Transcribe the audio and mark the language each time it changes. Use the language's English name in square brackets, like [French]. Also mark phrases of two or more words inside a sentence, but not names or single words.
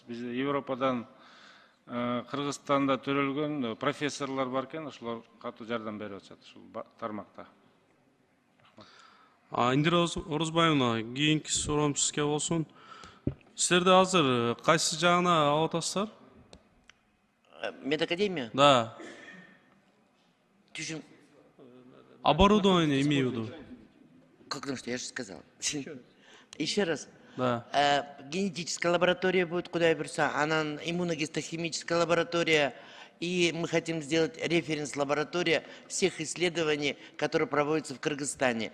[Kyrgyz] Биз Европадан Кыргызстанда төрөлгөн профессорлор бар экен, ошолор катуу жардам берип атышат ушул тармакта. Индира Орозбаевна, кийинки суроом сизге болсун. Сиздерде азыр кайсы жагына алып атасыздар? Медакадемия? [Russian] Да. [Kyrgyz] Түшүм. [Russian] Оборудование имею в виду. Как ну что, я же сказал. Еще раз. Да. Генетическая лаборатория будет куда берса, она иммуногистохимическая лаборатория, и мы хотим сделать референс-лаборатория всех исследований, которые проводятся в Кыргызстане.